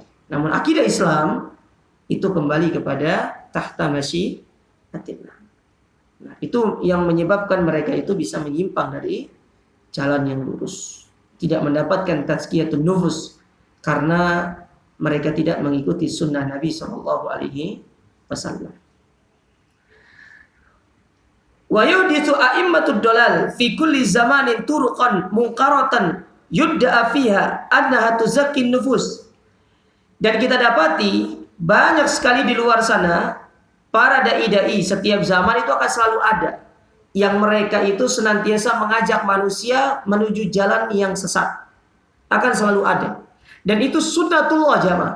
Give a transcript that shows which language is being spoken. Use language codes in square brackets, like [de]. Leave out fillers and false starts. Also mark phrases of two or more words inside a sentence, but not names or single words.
[id] Namun akidah Islam itu kembali kepada [ar] تحت مشيئة الله. [id] Nah, itu yang menyebabkan mereka itu bisa menyimpang dari jalan yang lurus. Tidak mendapatkan [ar] تزكية النفوس [id] karena mereka tidak mengikuti sunnah Nabi SAW. [ar] ويحدث أئمة الضلال في كل زمان طرقا منكرة يدعى فيها أنها تزكي النفوس. [id] Dan kita dapati banyak sekali di luar sana para dai-dai setiap zaman itu akan selalu ada yang mereka itu senantiasa mengajak manusia menuju jalan yang sesat. Akan selalu ada. Dan itu sunnatullah jamaah.